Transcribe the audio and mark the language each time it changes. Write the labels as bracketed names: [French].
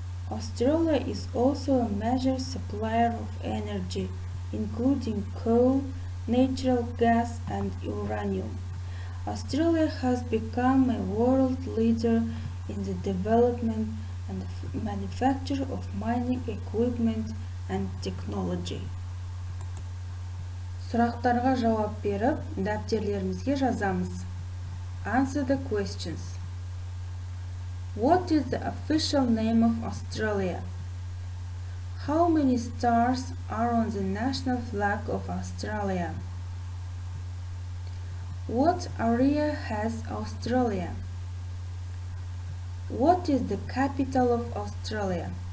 [English] Australia is also a major supplier of energy, including coal, natural gas and uranium. Australia has become a world leader in the development and manufacture of mining equipment and technology. [Kazakh] Сұрақтарға жауап беріп, дәптерлерімізге жазамыз. [English] Answer the questions. What is the official name of Australia? How many stars are on the national flag of Australia? What area has Australia? What is the capital of Australia?